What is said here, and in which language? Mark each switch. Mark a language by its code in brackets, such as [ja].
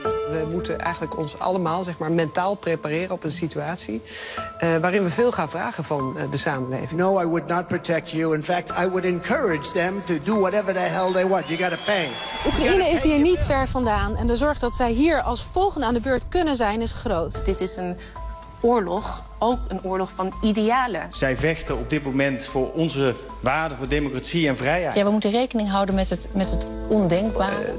[nl] We moeten eigenlijk ons allemaal zeg maar mentaal prepareren op een situatie waarin we veel gaan vragen van de samenleving. [en] No, I would not protect you. In fact, I would encourage them to do whatever the hell they want. You gotta pay. [nl] Oekraïne is hier niet ver vandaan en de zorg dat zij hier als volgende aan de beurt kunnen zijn is groot. Dit is een oorlog, ook een oorlog van idealen. Zij vechten op dit moment voor onze waarden, voor democratie en vrijheid. Ja, we moeten rekening houden met het ondenkbare.